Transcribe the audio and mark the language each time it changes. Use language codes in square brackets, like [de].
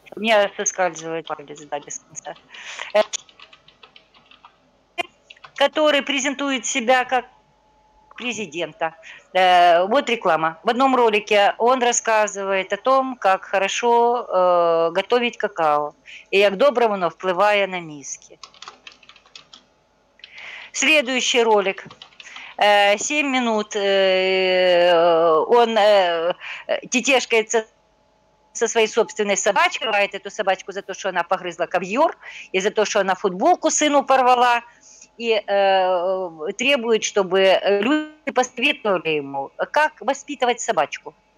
[ru] У меня соскальзывает палец, да, без конца. Который презентует себя как президента. Вот реклама. В одном ролике он рассказывает о том, как хорошо готовить какао. [uk] И як добре воно впливає на мізки. [ru] Следующий ролик. 7 минут он тетешкается со своей собственной собачкой, ругает эту собачку за то, что она погрызла ковер, и за то, что она футболку сыну порвала, и требует, чтобы люди посоветовали ему, как воспитывать собачку.